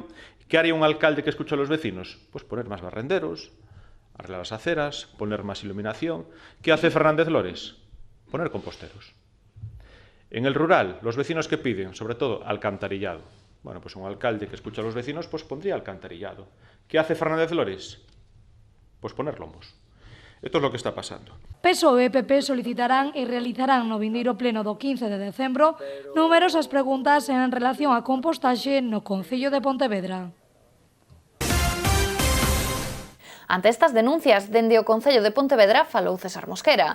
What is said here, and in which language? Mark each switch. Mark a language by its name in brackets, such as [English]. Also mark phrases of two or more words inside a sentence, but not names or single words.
[Spanish] ¿Qué haría un alcalde que escucha a los vecinos? Pues poner más barrenderos, arreglar las aceras, poner más iluminación. ¿Qué hace Fernández Lores? Poner composteros. En el rural, los vecinos que piden, sobre todo, alcantarillado. Bueno, pues un alcalde que escucha a los vecinos, pues pondría alcantarillado. ¿Qué hace Fernández Lores? Pues poner lombos. Esto es lo que está pasando. [Galician] PSOE e PP solicitarán e realizarán no vindeiro pleno do 15 de decembro numerosas preguntas en relación á compostaxe no Concello de Pontevedra. Ante estas denuncias, dende o Concello de Pontevedra falou César Mosquera.